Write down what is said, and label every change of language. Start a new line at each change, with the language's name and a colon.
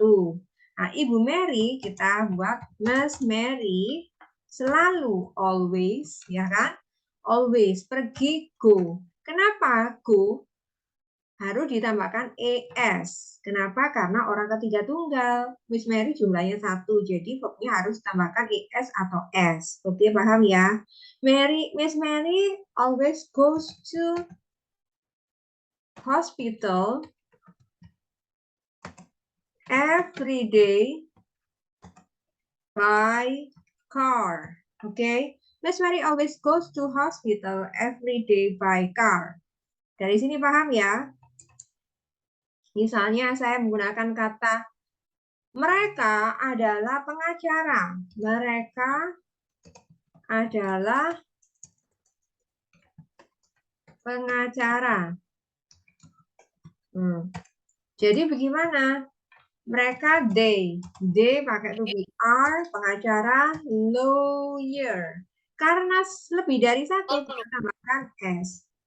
Indonesian: Nah, Ibu Mary kita buat Miss Mary selalu, always, ya kan? Always, pergi, go. Kenapa go? Harus ditambahkan es. Kenapa? Karena orang ketiga tunggal. Miss Mary jumlahnya 1. Jadi verbnya harus ditambahkan es atau s. Oke, paham ya?
English: Miss Mary always goes to hospital every day by car. Oke. Miss Mary always goes to hospital every day by car.
Indonesian: Dari sini paham ya? Misalnya saya menggunakan kata mereka adalah pengacara. Mereka adalah pengacara. Jadi bagaimana? Mereka they pakai to be are, pengacara, lawyer. Karena lebih dari satu, kita tambahkan s.